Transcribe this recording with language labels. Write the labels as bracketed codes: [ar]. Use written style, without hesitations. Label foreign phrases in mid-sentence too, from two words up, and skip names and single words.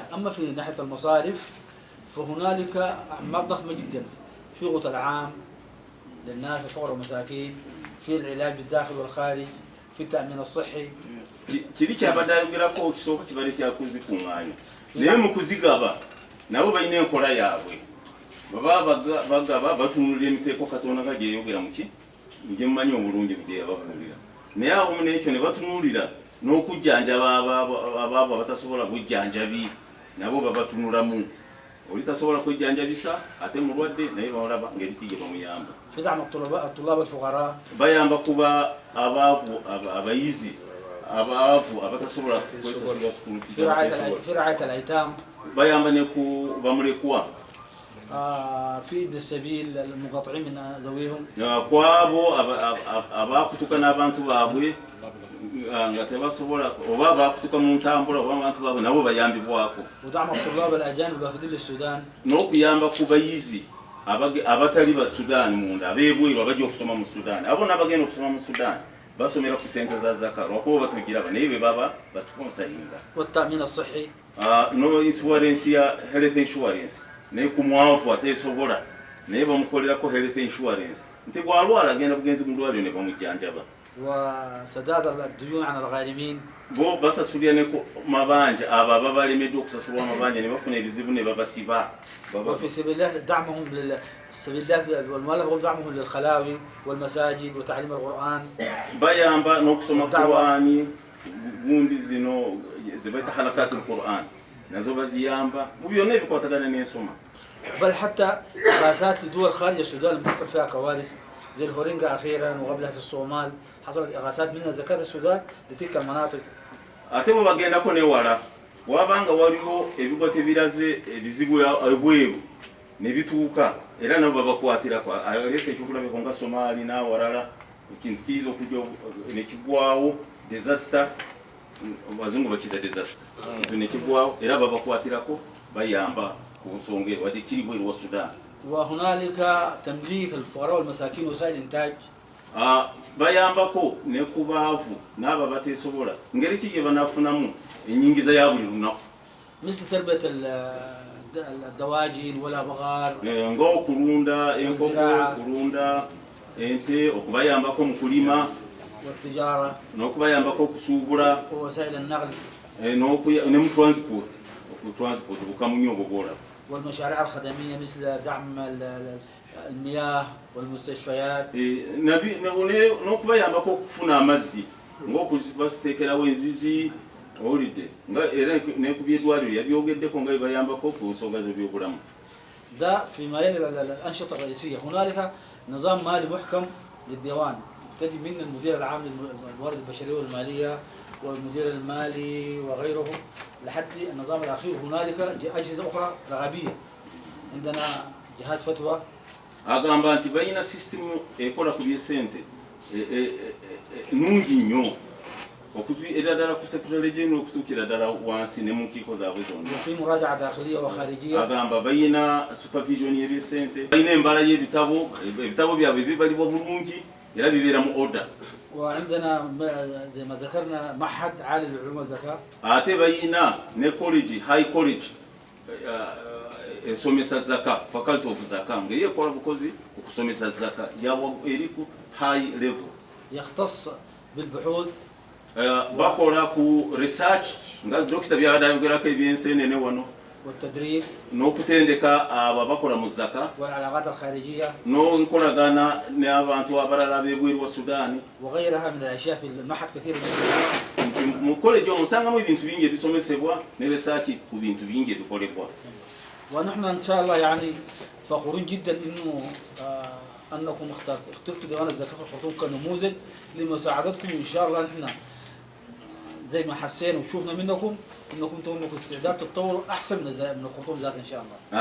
[ar] اما في ناحية المصارف فهنالك اعمال ضخمة جدا في غطاء العام للناس الفقراء والمساكين، في العلاج بالداخل والخارج، في التأمين الصحي. [lg] kiri kyabadde ayogerako kisooka kibadde kyakuzikuŋŋaanya naye mu kuzigaba nabo balina enkola yaabwe baba bagaba batunulira emiteeko katonda nga gyeyogera muki nje mumanyi obulungi bye yababuulira naye awamu n'ekyo ne batunulira n'okujjanjaba abaabo abatasobola bujjanjabi nabo babatunulamu oli tasobola kwejjanjabisa ate mulwadde naye balaba ngeri ki gye bamuyamba. [ar] في دعم الطلاب الفقراء [lg] bayamba kuba abaavu abayizi abaavu abatasobola kwesasula sukulu [ar] في رعاية الأيتام، [lg] bayamba ne ku bamulekwa [ar] في ابن السبيل المنقطعين من ذويهم [lg] kwabo abakutuka n'abantu baabwe nga tebasobola oba bakutuka mu ntambula oba abantu baabwe nabo bayambibwako. [ar] ودعم الطلاب الأجانب الوافدين للسودان، [lg] n'okuyamba ku bayizi abatali ba Sudan munda abeebweru abajja okusoma mu Sudan abo n'abagenda okusoma mu Sudan basomera ku sente za zaka lwakuba batugira naye be baba basponsoringa. [ar] والتأمين الصحي [lg] no insurance ya [en] health insurance [lg] naye ku mwavu ateesobola naye bamukolerako [en] health insurance [lg] nti bwalwala agenda bugenzi mu ddwaliro ne bamujjanjaba. [ar] وسداد الديون عن الغارمين، [lg] bo basasulira ne ku mabanja abo ababalemeddwa okusasulwa amabanja ne bafuna ebizibu ne babasiba. [ar] وفي سبيلات دعمهم للسبيلات والمؤلفة ودعمهم للخلاوي والمساجد وتعليم القرآن. [lg] bayamba n'okusoma Qur'ani gundi zino zibaita [ar] حلقات القرآن [lg] nazo baziyamba mu byonna ebikwatagana n'ensoma. [ar] بل حتى إغاثات لدول خارج السودان لم تحصل فيها كوارث زي الهورينغا أخيرا وقبلها في الصومال حصلت إغاثات منها زكاة السودان لتلك المناطق. [lg] ate bwe bagendako newala wabanga waliwo ebigote biraze ebizibu ebweru ne bituuka era nabo babakwatirako alese ekyokulabeko nga Somali n'awalala ekintu kiyiza okujja nekigwawo disaster abazungu bakita disaster ekintu nekigwawo era babakwatirako bayamba ku nsonga eyo wadde kiri bweru wa Sudan. [ar] وهنالك تمليك الفقراء والمساكين وسائل الإنتاج. [lg] bayambako ne ku baavu n'abo abateesobola ngeri ki gye banaafunamu ennyingiza ya buli lunaku. [ar] مثل تربية الدواجن والأبغار [lg] ng'okulunda enkoko okulunda ente okubayambako mu kulima [ar] والتجارة [lg] n'okubayambako okusuubula [ar] ووسائل النقل [lg] ne mu transport bukamunyo obwo bwolaba. [ar] والمشاريع الخدمية مثل دعم المياه والمستشفيات. [lg] n'okubayambako okufuna amazzi ng'okubasiteekerawo enzizi owulidde nga era ne ku by'eddwaliro yabyogeddeko nga bibayambako ku nsonga z'ebyobulamu. [ar] ده في مجال الأنشطة الرئيسية. هنالك نظام مالي محكم للديوان، يبتدي من المدير العام للموارد البشريه والماليه والمدير المالي وغيره لحد النظام الاخير. هنالك اجهزه اخرى رغبيه، عندنا جهاز فتوى. [lg] agamba nti balina sisitemu ekola ku byesente nungi nnyo okuviira ddala ku [en] secretary general [lg] okutuukira ddala wansi ne mu nkiiko zaabwe zonna. [ar] وفي مراجعه داخليه وخارجيه. [lg] agamba balina supervision y'ebyesente, balina embala y'ebitabo, ebitabo byabwe bibalibwa bulungi era bibeera mu order. [ar] وعندنا زي ما ذكرنا معهد عالي للعلوم والزكاه. [lg] ate balina ne college, [en] high college [lg] esomesa zaka, [en] faculty of zaka [lg] ngayo ekola bukozi okusomesa zaka yawa eri ku [en] high level. [ar] يختص بالبحوث. [lg] bakola ku research nga dokita byadayogerako ebyensenene wano [ar] والتدريب [lg] n'okutendeka abo abakola mu zaka [ar] والعلاقات الخارجيه [lg] n'enkolagana n'abantu abalala b'ebweru wa Sudaani [ar] وغيرها من الاشياء في المعهد كثير جدا. [lg] mu college omusangamu ebintu bingi ebisomesebwa ne research ku bintu bingi ebikolebwa. [ar] ونحن ان شاء الله يعني فخورين جدا انه انكم اخترتوا ديوان الزكاه في الخرطوم كنموذج لمساعدتكم، وان شاء الله نحن زي ما حسينا وشوفنا منكم انكم عندكم استعداد تتطوروا احسن من الخرطوم ذات ان شاء الله.